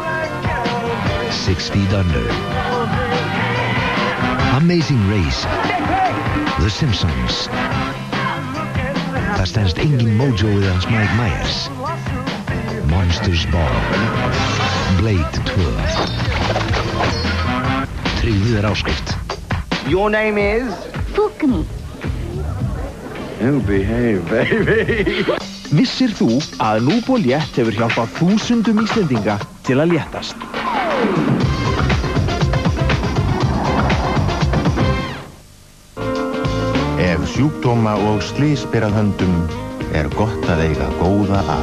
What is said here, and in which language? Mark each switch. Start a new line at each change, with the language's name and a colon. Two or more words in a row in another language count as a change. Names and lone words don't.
English: 6 Feet Under. Amazing Race. The Simpsons.
Icelandic: Það stendst engin mojo við hans Mike Myers.
English: Monsters Ball. Blade 2.
Icelandic: Tryggðu áskrift.
English: Your name is? Fúkni. Oh, behave, baby.
Icelandic: Vissir þú að Núbo Létt hefur hjálpað þúsundum Íslendinga til að léttast? Ef sjúkdóma og slys ber að höndum er gott að eiga góða að.